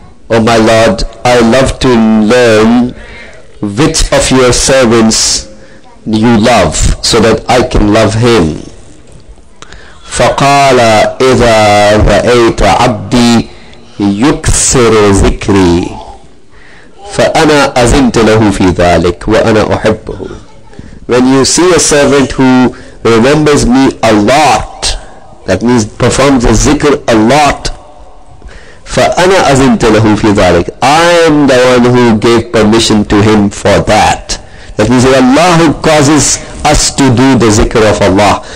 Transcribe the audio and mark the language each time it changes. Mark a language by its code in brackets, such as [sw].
[en] O my Lord, I love to learn which of your servants you love so that I can love him. [ar] فقال إذا رأيت عبدي يكثر ذكري فأنا أذنت له في ذلك وأنا أحبه. [en] When you see a servant who remembers me a lot, that means performs the zikr a lot, [ar] فأنا أذنت له في ذلك, [en] I am the one who gave permission to him for that. That means that Allah who causes us to do the zikr of Allah.